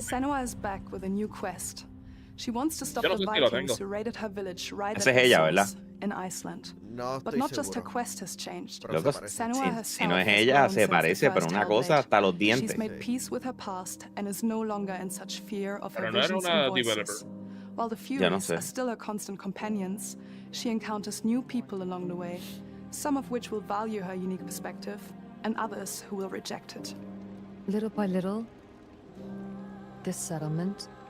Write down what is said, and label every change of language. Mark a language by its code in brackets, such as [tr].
[en] Senua is back with a new quest. She wants to stop the Vikings who raided her village right at Estamos in Iceland. But not just her quest has changed. [es] Loco, si no es ella, se parece, pero una cosa hasta los dientes. [en] She's made peace with her past and is no longer in such fear of her visions and voices. While the Furies are still her constant companions, she encounters new people along the way, some of which will value her unique perspective, and others who will reject it. Little by little, this settlement.